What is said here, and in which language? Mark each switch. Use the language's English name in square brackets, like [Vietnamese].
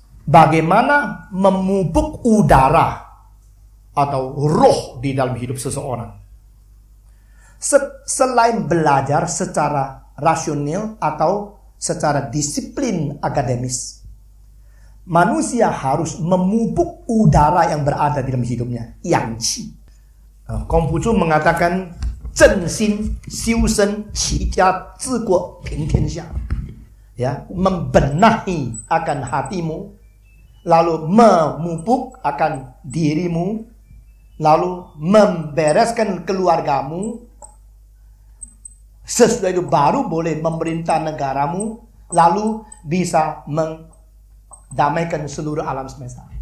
[Indonesian] Bagaimana memupuk udara atau roh di dalam hidup seseorang. Selain belajar secara rasional atau secara disiplin akademis, manusia harus memupuk udara yang berada di dalam hidupnya, yang qi. Konghucu mengatakan, [Chinese] 正心修身齐家治国平天下. [Indonesian] Ya, membenahi akan hatimu, lalu memupuk akan dirimu, lalu membereskan keluargamu. Sesudah itu baru boleh memerintah negaramu, lalu bisa damaikan seluruh alam semesta.